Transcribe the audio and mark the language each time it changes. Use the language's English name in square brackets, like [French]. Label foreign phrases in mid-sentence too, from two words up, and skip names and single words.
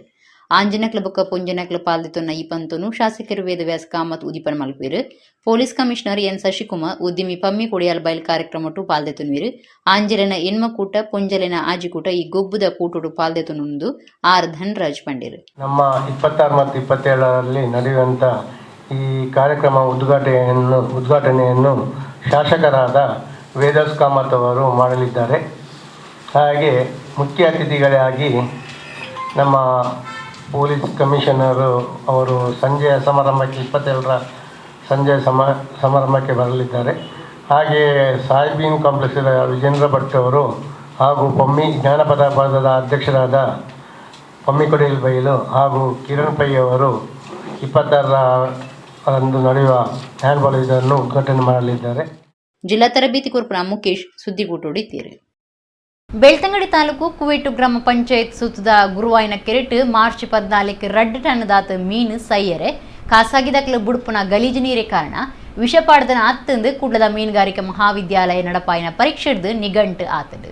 [Tulu] ಆಂಜನಕ್ಲ ಬೊಕ್ಕ ಪುಂಜನಕ್ಲ ಪಾಲ್ದಿತೊನ್ನ ಈ ಪಂತನು ಶಾಸಕರು ವೇದವ್ಯಾಸ ಕಾಮತ್ ಉದಿಪನ್ ಮಲ್ಪುವಿರು. [English] police commissioner [Tulu] ಎನ್ ಶಶಿಕುಮಾರ್ ಉದ್ಯಮಿ ಪಮ್ಮಿ ಕೊಡಿಯಾಲ್ ಬೈಲ್ ಕಾರ್ಯಕ್ರಮಟ್ಟು ಪಾಲ್ದೆತುನ್ವಿರು. ಆಂಜಲಿನ ಎಣ್ಮಕೂಟ ಪುಂಜಲಿನ ಆಜಿಕೂಟ ಈ ಗೊಬ್ಬುದ ಕೂಟುಡು ಪಾಲ್ದೆತುನುಂದು ಆರ್ ಧನ್ರಾಜ್ ಪಂಡಿರು. [Kannada] ನಮ್ಮ 26 ಮತ್ತು 27ರಲ್ಲಿ ನಡೆಯುವಂಥ ಈ ಕಾರ್ಯಕ್ರಮ ಉದ್ಘಾಟನೆಯನ್ನು ಶಾಸಕರಾದ ವೇದವ್ಯಾಸ ಕಾಮತ್ ಅವರು ಮಾಡಲಿದ್ದಾರೆ. ಹಾಗೆ ಮುಖ್ಯ ಅತಿಥಿಗಳಾಗಿ ನಮ್ಮ [English] police commissioner [Kannada] ಅವರು ಸಂಜೆಯ ಸಮಾರಂಭಕ್ಕೆ 27ರ ಸಂಜೆಯ ಸಮಾರಂಭಕ್ಕೆ ಬರಲಿದ್ದಾರೆ. ಹಾಗೆ ಸಾಹಿಬೀನ್ ಕಾಂಪ್ಲೆಕ್ಸ್ನ ವಿಜೇಂದ್ರ ಭಟ್ ಅವರು ಹಾಗೂ ಪಮ್ಮಿ ಜ್ಞಾನಪದ ಬಳಗದ ಅಧ್ಯಕ್ಷರಾದ ಪಮ್ಮಿ ಕೊಡಿಯಲ್ ಬೈಲು ಹಾಗೂ ಕಿರಣ್ ಪೈ ಅವರು 26ರಂದು ನಡೆಯುವ ಹ್ಯಾಂಡ್ಬಾಲ್ ಇದನ್ನು ಉದ್ಘಾಟನೆ ಮಾಡಲಿದ್ದಾರೆ. [Tulu] ಜಿಲ್ಲಾ ತರಬೇತಿ ಕುರುಪನ ಮುಖೇಶ್ ಸುದ್ದಿಗೂಟುಡಿದ್ದೀರಿ. ಬೆಳ್ತಂಗಡಿ ತಾಲೂಕು ಕುವೇಟು ಗ್ರಾಮ ಪಂಚಾಯತ್ ಸುತ್ತದ ಗುರುವಾಯಿನ ಕೆರೆಟ್ ಮಾರ್ಚ್ 14 ರಡ್ಡ್ ಟನ್ನದಾತ ಮೀನು ಸೈಯರೆ ಖಾಸಗಿದಕ್ಲ ಬುಡುಪುನ ಗಲೀಜು ನೀರೇ ಕಾರಣ ವಿಷಪಾಡದನ ಅತ್ತಂದು ಕುಡ್ಲದ ಮೀನುಗಾರಿಕಾ ಮಹಾವಿದ್ಯಾಲಯ ನಡಪಾಯಿನ ಪರೀಕ್ಷೆಡ್ದು ನಿಘಂಟು ಆತದು.